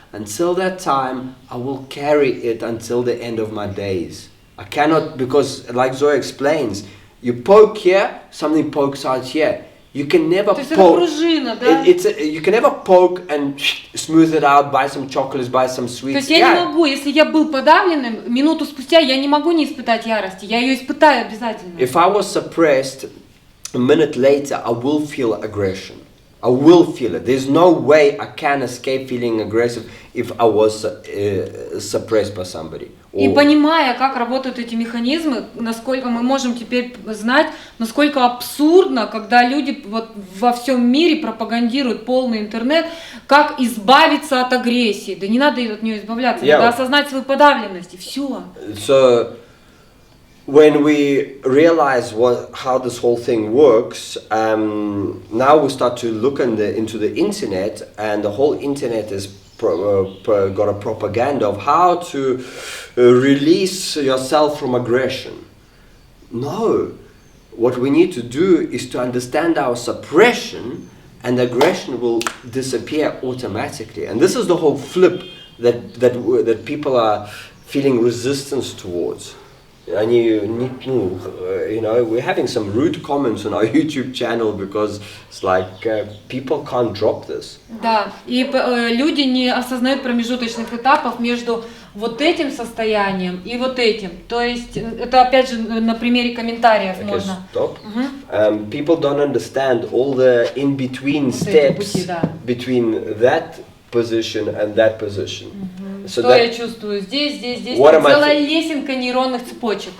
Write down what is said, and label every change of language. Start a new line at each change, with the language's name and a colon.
English: Until that time, I will carry it until the end of my days. I cannot, because like Zoya explains, you poke here, something pokes out here. You can never poke. You can never poke and smooth it out, buy some chocolates, buy some sweets.
Russian: То есть я не могу, если я был подавленным, минуту спустя я не могу не испытать ярости. Я ее испытаю обязательно.
English: If I was suppressed, a minute later I will feel aggression. I will feel it. There's no way I can escape feeling aggressive if I was suppressed by somebody.
Russian: И понимая, как работают эти механизмы, насколько мы можем теперь знать, насколько абсурдно, когда люди вот во всем мире пропагандируют полный интернет, как избавиться от агрессии. Да не надо от нее избавляться, надо осознать свою подавленность, и все.
English: So, when we realize how this whole thing works, now we start to look into the internet, and the whole internet is got a propaganda of how to release yourself from aggression. No, what we need to do is to understand our suppression, and aggression will disappear automatically. And this is the whole flip that people are feeling resistance towards. And we're having some rude comments on our YouTube channel because it's like people can't drop this.
Russian: Да, и люди не осознают промежуточных этапов между вот этим состоянием и вот этим. То есть это опять же на примере комментариев можно.
English: Stop. People don't understand all the in-between steps between that position and that position. So
Russian: что я чувствую здесь, целая лесенка нейронных цепочек.